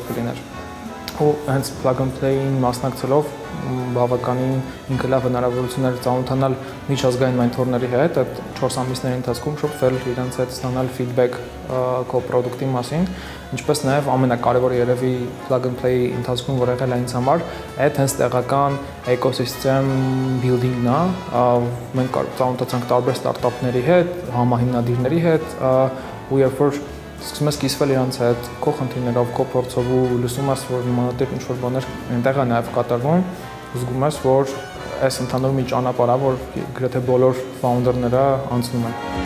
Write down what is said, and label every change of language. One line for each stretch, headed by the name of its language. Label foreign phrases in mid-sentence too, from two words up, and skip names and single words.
Armenian: կլիներ։ Ու հենց Plug and Play-ին մասնակցելով բավականին ինքը լավ հնարավորություններ ծանոթանալ միջազգային մենթորների հետ, այդ 4 ամիսների ընթացքում շփվել իրենց հետ ստանալ feedback քո product-ի մասին, ինչպես նաև ամենակարևորը երևի Plug and Play-ի ընթացքում որ եղել է ինձ համար, այդ հենց տեղական
English: ecosystem building-ն
Armenian: է, մենք ծանոթացանք տարբեր ստարտափների հետ, համահիմնադիրների հետ, ու երբ որ սկսում ես կիսվել իրանց հետ, քո խնդիրներով, քո փորձով ու լսում ես, որ նմանատիպ ինչ-որ բաներ այնտեղ է նաև կատարվում, զգում ես, որ այս ընդհանուր մի ճանապարհ է, որ գրեթե բոլոր ֆաունդերները անցնում են։